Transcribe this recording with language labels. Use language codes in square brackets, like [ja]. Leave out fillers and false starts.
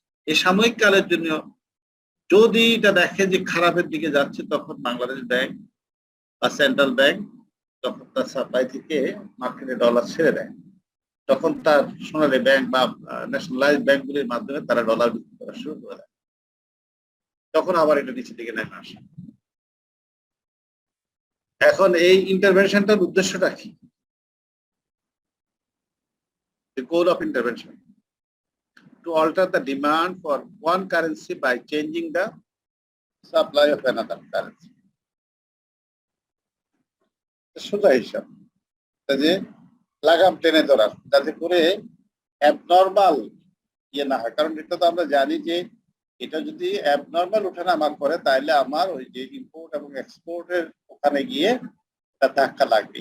[bn] এই সাময়িক কালের জন্য যদি এটা দেখে যে খারাপের দিকে যাচ্ছে তখন বাংলাদেশ ব্যাংক বা সেন্ট্রাল ব্যাংক তখন তার সাপ্লাই থেকে মার্কেটে ডলার ছেড়ে দেয়, তখন তার সোনালী ব্যাংক বা ন্যাশনালাইজ ব্যাংকগুলির মাধ্যমে তারা ডলার বিক্রি করা শুরু করে দেয়, তখন আবার এটা নিচের দিকে নেমে আসে। এখন এই ইন্টারভেনশনটার উদ্দেশ্যটা কি? [en] The goal of intervention to alter the demand for one currency by changing the supply of another currency. [bn] সোজা হিসাব, যে লাগাম টেনে ধরার, যাতে করে অ্যাবনর্মাল ইয়ে না হয়, কারণ এটা তো আমরা জানি যে এটা যদি অ্যাবনর্মাল ওঠানামা করে তাহলে আমার ওই যে ইম্পোর্ট এবং এক্সপোর্টের ওখানে গিয়ে একটা ধাক্কা লাগবে।